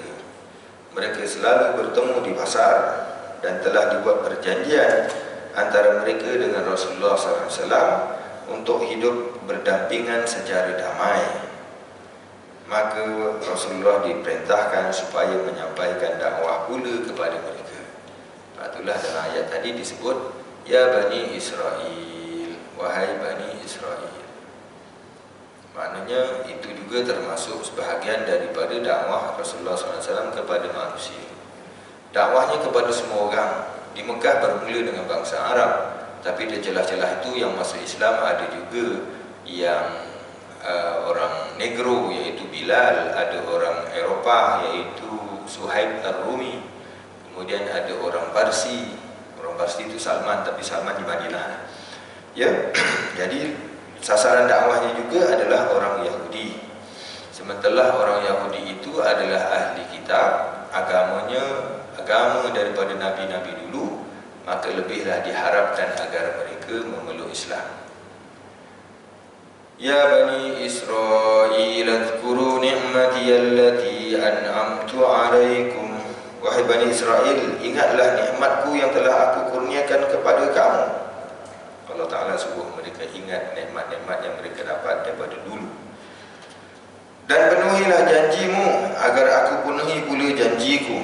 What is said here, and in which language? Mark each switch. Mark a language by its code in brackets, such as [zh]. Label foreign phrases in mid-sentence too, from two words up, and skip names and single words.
[ms] Mereka selalu bertemu di pasar dan telah dibuat perjanjian antara mereka dengan Rasulullah SAW untuk hidup berdampingan secara damai. Maka Rasulullah diperintahkan supaya menyampaikan dakwah pula kepada mereka. Itulah dalam ayat tadi disebut, [ar] يا بني إسرائيل, [ms] wahai Bani Israel. Maknanya itu juga termasuk sebahagian daripada dakwah Rasulullah SAW kepada manusia. Dakwahnya kepada semua orang. Di Mekah bermula dengan bangsa Arab, tapi di celah-celah itu yang masuk Islam ada juga yang orang Negro iaitu Bilal, ada orang Eropah iaitu Suhaib Ar-Rumi, kemudian ada orang Parsi. Orang Parsi itu Salman, tapi Salman di Madinah. Ya, jadi sasaran dakwahnya juga adalah orang Yahudi. Sementara orang Yahudi itu adalah ahli kitab, agama daripada nabi-nabi dulu, maka lebihlah diharapkan agar mereka memeluk Islam. [ar] يا بني إسرائيل, اذكروا نعمتي التي أنعمت عليكم. [ms] Wahai Bani Israel, ingatlah nikmatku yang telah aku kurniakan kepada kamu. Allah Ta'ala suruh mereka ingat nikmat-nikmat yang mereka dapat daripada dulu. Dan penuhilah janjimu agar aku penuhi pula janjiku.